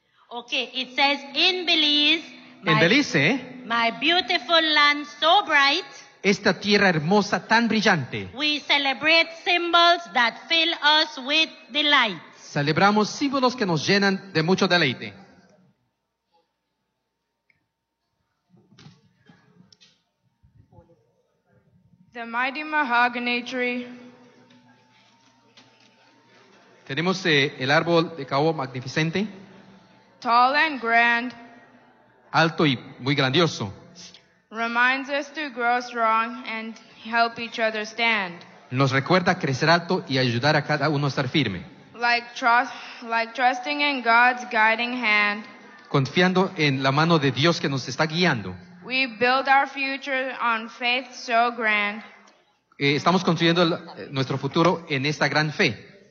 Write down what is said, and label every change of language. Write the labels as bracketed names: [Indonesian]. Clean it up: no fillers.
[English] Okay, it says in Belize. [Spanish] En Belice. [English] My beautiful land so bright. [Spanish] Esta tierra hermosa tan brillante. [English] We celebrate symbols that fill us with delight. [Spanish] Celebramos símbolos que nos llenan de mucho deleite. [English] The mighty mahogany tree. [Spanish] Tenemos el árbol de caoba magnificente. [English] Tall and grand. [Spanish] Alto y muy grandioso. [English] Reminds us to grow strong and help each other stand. [Spanish] Nos recuerda crecer alto y ayudar a cada uno a estar firme. [English] Like trusting in God's guiding hand. [Spanish] Confiando en la mano de Dios que nos está guiando. [English] We build our future on faith so grand. [Spanish] Estamos construyendo nuestro futuro en esta gran fe.